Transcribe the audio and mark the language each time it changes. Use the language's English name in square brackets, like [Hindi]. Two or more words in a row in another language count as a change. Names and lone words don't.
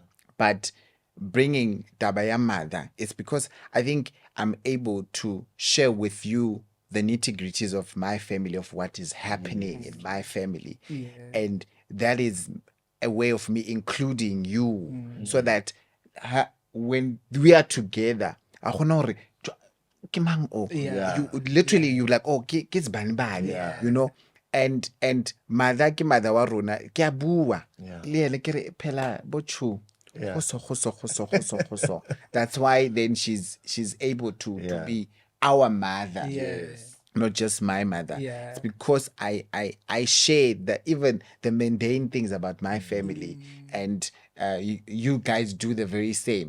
[English] But bringing Dabaya mother is because I think I'm able to share with you the nitty gritties of my family, of what is happening in my family. Yeah. And that is a way of me including you so that when we are together, I honor [Southern Sotho] ke mang o? [English] Yeah. You literally you like, [Southern Sotho] oh, ke bani bani, [English] you know. And mother [Southern Sotho] ke mother wa rona ke a bua le ene ke re phela bochu. [English] That's why then she's able to be our mother. Yes. Not just my mother. Yeah. It's because I share even the mundane things about my family, and you guys do the very same.